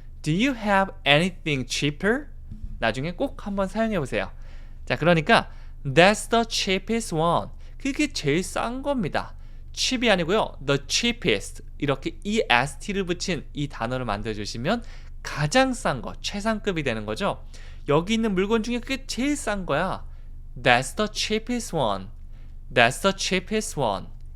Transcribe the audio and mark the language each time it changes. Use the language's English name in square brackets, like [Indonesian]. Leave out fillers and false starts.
[English] Do you have anything cheaper? [Korean] 나중에 꼭 한번 사용해보세요. 자, 그러니까 [English] That's the cheapest one. [Korean] 그게 제일 싼 겁니다. cheap이 아니고요. [English] The cheapest. [Korean] 이렇게 est를 붙인 이 단어를 만들어주시면 가장 싼 거, 최상급이 되는 거죠. 여기 있는 물건 중에 그게 제일 싼 거야. [English] That's the cheapest one. That's the cheapest one.